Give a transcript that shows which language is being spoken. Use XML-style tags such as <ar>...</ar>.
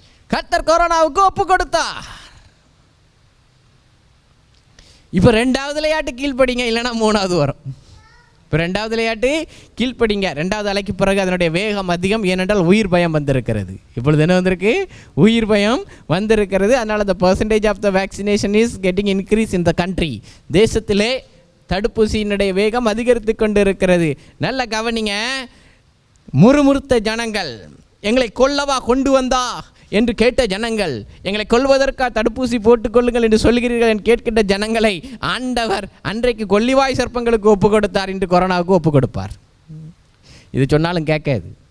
<ta>கர்த்தர் கொரோனாவுக்கு ஒப்பு கொடுத்தார். இப்போ ரெண்டாவது விளையாட்டு கீழ்ப்படிங்க, இல்லைன்னா மூணாவது வரும். இப்போ ரெண்டாவது விளையாட்டு கீழ்ப்படிங்க. ரெண்டாவது அலைக்கு பிறகு அதனுடைய வேகம் அதிகம், ஏனென்றால் உயிர் பயம் வந்திருக்கிறது. இப்பொழுது என்ன வந்திருக்கு? உயிர் பயம் வந்திருக்கிறது.</ta> <en>அதனால் the percentage of the vaccination is getting increase in the country.</en> <ta>தேசத்திலே தடுப்பூசியினுடைய வேகம் அதிகரித்து கொண்டு இருக்கிறது. நல்ல கவனிங்க. முறுமுறுத்த ஜனங்கள், எங்களை கொல்லவா கொண்டு வந்தா என்று கேட்ட ஜனங்கள், எங்களை கொல்வதற்காக தடுப்பூசி போட்டுக்கொள்ளுங்கள் என்று சொல்கிறீர்கள் என்று கேட்கின்ற ஜனங்களை ஆண்டவர் அன்றைக்கு கொள்ளிவாய் சர்ப்பங்களுக்கு ஒப்பு கொடுத்தார், இன்று கொரோனாவுக்கு ஒப்பு கொடுப்பார். இது சொன்னாலும் கேட்காது.</ta>